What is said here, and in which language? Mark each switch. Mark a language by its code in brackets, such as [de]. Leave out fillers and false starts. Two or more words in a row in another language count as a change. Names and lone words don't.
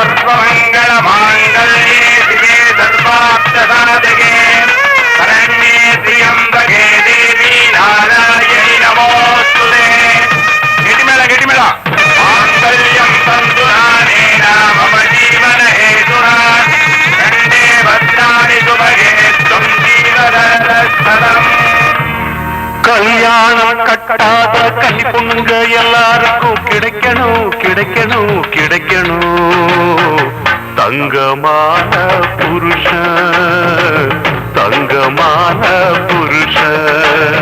[sa] सर्वमङ्गल माङ्गल्ये शिवे सर्वार्थसाधके शरण्ये त्र्यम्बके देवी नारायणि नमोऽस्तुते गटिमेळ माङ्गल्यं तन्तुनानेन मम जीवन हेतुना कण्ठे भद्राणि सुभगे त्वं जीवनरक्षणम् [ta] கல்யாணம் கட்டாத கன்னி பொண்ணுங்க எல்லாருக்கும் கிடைக்கணும் கிடைக்கணும் கிடைக்கணும் தங்கமான புருஷன் தங்கமான புருஷன்